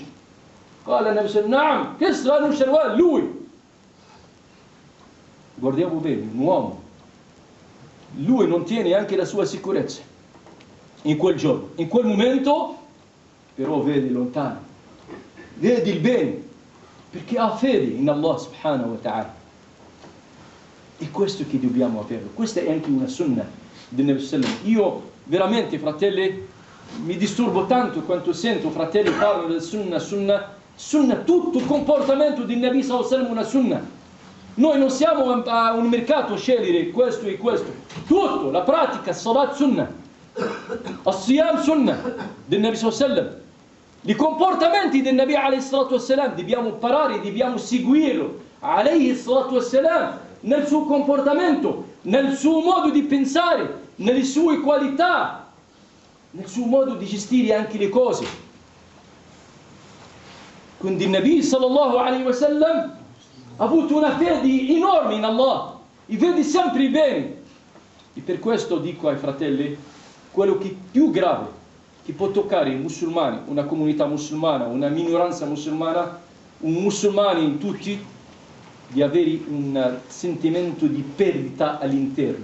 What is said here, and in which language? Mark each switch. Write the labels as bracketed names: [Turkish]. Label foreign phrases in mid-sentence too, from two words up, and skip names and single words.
[Arabic] قال النبي صلى الله [Italian] Kisra non Sharwan, lui. Guardiamo bene, un uomo, lui non tiene anche la sua sicurezza in quel giorno, in quel momento, però vede lontano, vede il bene, perché ha fede in [Arabic] الله سبحانه وتعالى. [Italian] E questo che dobbiamo avere, questa è anche una sunna del [Arabic] النبي صلى الله عليه وسلم. [Italian] Io veramente, fratelli, mi disturbo tanto quando sento fratelli parlano del sunna, tutto il comportamento del [Arabic] النبي صلى الله عليه وسلم [Italian] una sunna. Noi non siamo a un mercato a scegliere questo e questo, tutto, la pratica, [Arabic] صلاة سنة الصيام سنة [Italian] del [Arabic] النبي صلى الله عليه وسلم. [Italian] I comportamenti del [Arabic] النبي عليه الصلاة والسلام [Italian] dobbiamo imparare, dobbiamo seguirlo [Arabic] عليه الصلاة والسلام, [Italian] nel suo comportamento, nel suo modo di pensare, nelle sue qualità, nel suo modo di gestire anche le cose. Quindi il [Arabic] النبي صلى الله عليه وسلم [Italian] ha avuto una fede enorme in Allah e vede sempre il bene. E per questo dico ai fratelli, quello che è più grave che può toccare i musulmani, una comunità musulmana, una minoranza musulmana, un musulmano in tutti, di avere un sentimento di perdita all'interno.